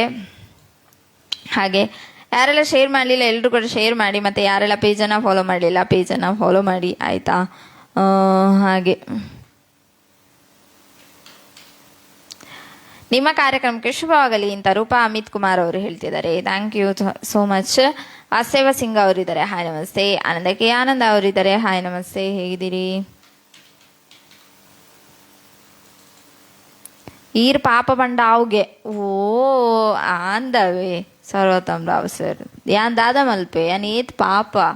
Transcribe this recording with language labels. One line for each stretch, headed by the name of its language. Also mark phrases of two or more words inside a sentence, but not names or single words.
Kannada: ಹಾಗೆ ಯಾರೆಲ್ಲ ಶೇರ್ ಮಾಡಲಿಲ್ಲ ಎಲ್ಲರೂ ಕೂಡ ಶೇರ್ ಮಾಡಿ, ಮತ್ತು ಯಾರೆಲ್ಲ ಪೇಜನ್ನು ಫಾಲೋ ಮಾಡಲಿಲ್ಲ ಪೇಜನ್ನು ಫಾಲೋ ಮಾಡಿ ಆಯಿತಾ. ಹಾಗೆ ನಿಮ್ಮ ಕಾರ್ಯಕ್ರಮಕ್ಕೆ ಶುಭವಾಗಲಿ ಅಂತ ರೂಪಾ ಅಮಿತ್ ಕುಮಾರ್ ಅವರು ಹೇಳ್ತಿದ್ದಾರೆ.
English: Thank you so much.
Kannada: ವಾಸ್ತವ ಸಿಂಗ್ ಅವರಿದ್ದಾರೆ. ಹಾಯ್ ನಮಸ್ತೆ. ಆನಂದ ಅವರಿದ್ದಾರೆ. ಹಾಯ್ ನಮಸ್ತೆ, ಹೇಗಿದ್ದೀರಿ?
Tulu: ಈರ್ ಪಾಪ ಬಂಡ ಅವ್ಗೆ ಓ ಆಂದವೆ ಸರ್ವೋತ್ತಮ್ ರಾವ್ ಸರ್ ಯಾನ್ ದಾದ ಮಲ್ಪೆ ಯಾನ್ ಏತ್ ಪಾಪ.